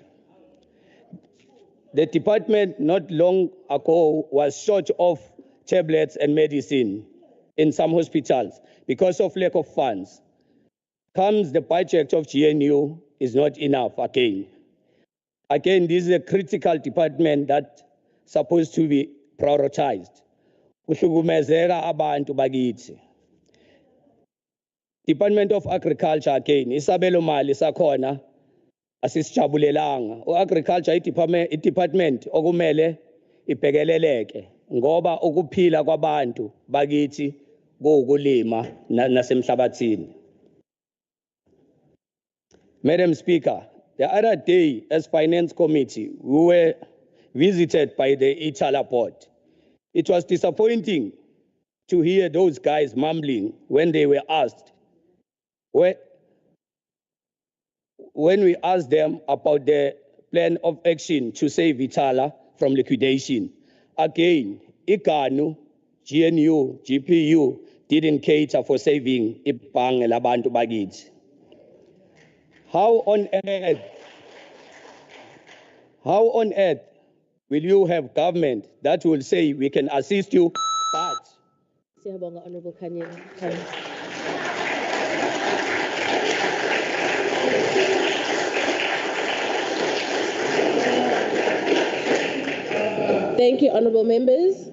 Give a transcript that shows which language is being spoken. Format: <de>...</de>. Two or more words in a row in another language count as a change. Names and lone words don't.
<en>The department not long ago was short of tablets and medicine in some hospitals because of lack of funds. Comes the budget of GNU is not enough again. Again, this is a critical department that's supposed to be prioritized.</en> <zu>Kuhlukumezeka abantu bakithi.</zu> <en>Department of Agriculture again,</en> <zu>isabelo mali sakhona asisijabulelanga. Agriculture i-department okumele ibhekeleleke ngoba ukuphila kwabantu bakithi kuwukulima nasemhlabathini.</zu> <en>Madam Speaker, the other day as Finance Committee, we were visited by the Itala board. It was disappointing to hear those guys mumbling when they were asked, when we asked them about the plan of action to save Itala from liquidation. Again, IGANU, GNU, GPU didn't cater for saving</en> <zu>ibhange labantu bakithi.</zu> <en>How on earth will you have government that will say we can assist you, but</en> <zu>Siyabonga, Honorable Kanye.</zu> <en>Thank you, honorable members.</en>